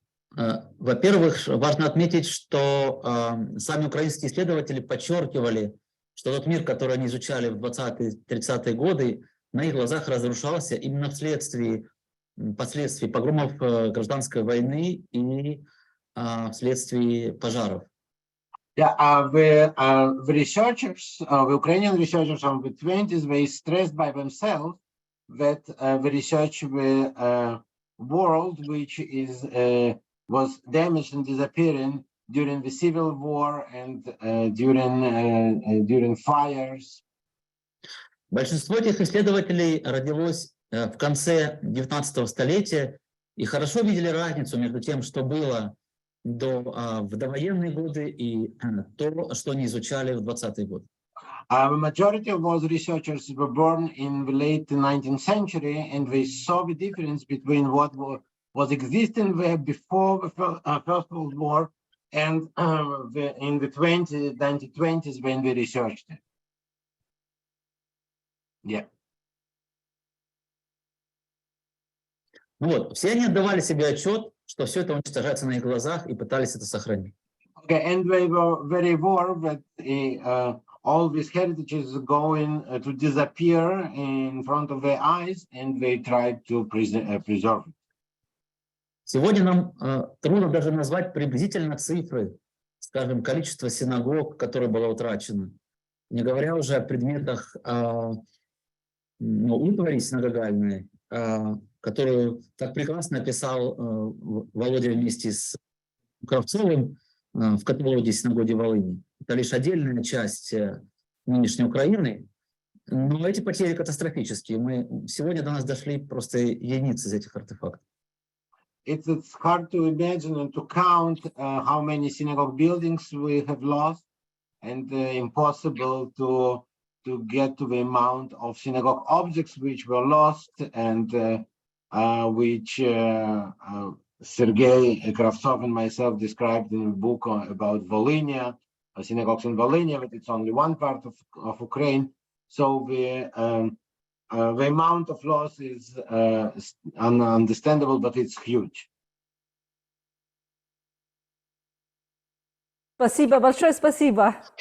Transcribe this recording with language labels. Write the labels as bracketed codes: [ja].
[ru] Во-первых, важно отметить, что сами украинские исследователи подчеркивали, что тот мир, который они изучали в 20-30-е годы, на их глазах разрушался именно вследствие последствий погромов гражданской войны и вследствие пожаров. [en] Yeah, the researchers, the Ukrainian researchers from the 20s, they stressed by themselves that the research the world, which was damaged and disappearing during the civil war and during fires. [ru] Большинство этих исследователей родилось в конце 19 столетия и хорошо видели разницу между тем, что было в довоенные годы, и то, что они изучали в 20-е годы. [en] The majority of those researchers were born in the late 19th century, and they saw the difference between what was existing there before the First World War and in the 1920s when they researched it. Yeah. [ru] Ну вот, все они отдавали себе отчет, что все это уничтожается на их глазах, и пытались это сохранить. [en] Okay, and they were very aware that all this heritage is going to disappear in front of their eyes, and they tried to preserve it. [ru] Сегодня нам трудно даже назвать приблизительно цифры, скажем, количество синагог, которое было утрачено, не говоря уже о предметах утвари синагогальной, которую так прекрасно описал Володя вместе с Кравцовым в каталоге синагоги Волыни. Это лишь отдельная часть нынешней Украины, но эти потери катастрофические. Сегодня до нас дошли просто единицы из этих артефактов. [en] It's hard to imagine and to count how many synagogue buildings we have lost, and impossible to get to the amount of synagogue objects which were lost and which Sergei Kravtsov and myself described in a book about Volhynia, synagogues in Volhynia, but it's only one part of Ukraine. So the amount of loss is understandable, but it's huge. [ru] Спасибо, большое спасибо.